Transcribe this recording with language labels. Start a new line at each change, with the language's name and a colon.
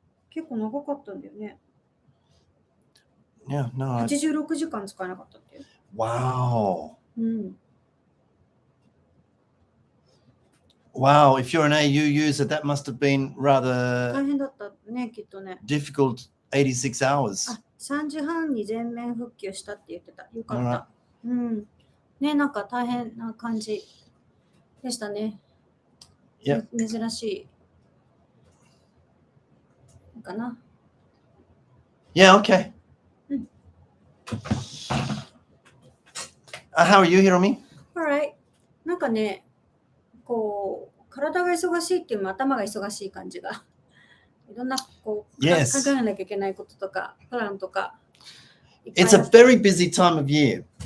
Japanese: 結構長かったんだよね。
English: Yeah, no.
Japanese: 86時間使えなかったって。
English: Wow. Wow, if you're an AU user, that must have been rather
Japanese: 大変だったね、きっとね。
English: difficult 86 hours.
Japanese: 3時半に全面復旧したって言ってた。よかった。ね、なんか大変な感じでしたね。珍しいかな。
English: Yeah, okay. How are you, Hiromi? Alright.
Japanese: なんかね、こう、体が忙しいっていうよりも頭が忙しい感じが。いろんなこう、考えなきゃいけないこととか、プランとか。
English: It's a very busy time of year.